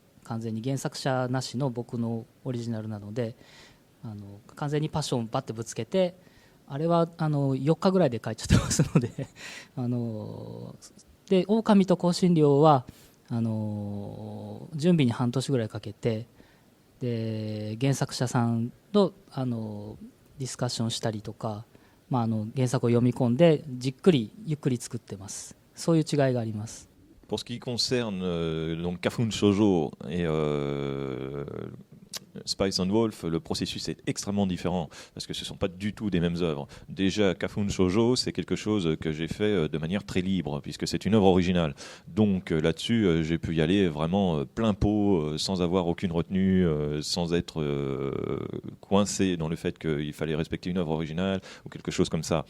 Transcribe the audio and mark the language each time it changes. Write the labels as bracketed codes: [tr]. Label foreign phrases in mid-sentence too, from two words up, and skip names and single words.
[ja] 完全に原作者なしの僕のオリジナルなので、完全にパッションをバッてぶつけて、あれは4日ぐらいで書いちゃってますのでで狼と香辛料は準備に半年ぐらいかけて、で原作者さんとディスカッションしたりとか、原作を読み込んでじっくりゆっくり作ってます。そういう違いがあります。 [fr] Pour ce qui concerne donc Kafun Shoujo et Spice and Wolf, le processus est extrêmement différent parce que ce ne sont pas du tout des mêmes œuvres. Déjà, Kafun Shoujo, c'est quelque chose que j'ai fait de manière très libre puisque c'est une œuvre originale. Donc là-dessus, j'ai pu y aller vraiment plein pot, sans avoir aucune retenue, sans être coincé dans le fait qu'il fallait respecter une œuvre originale ou quelque chose comme ça.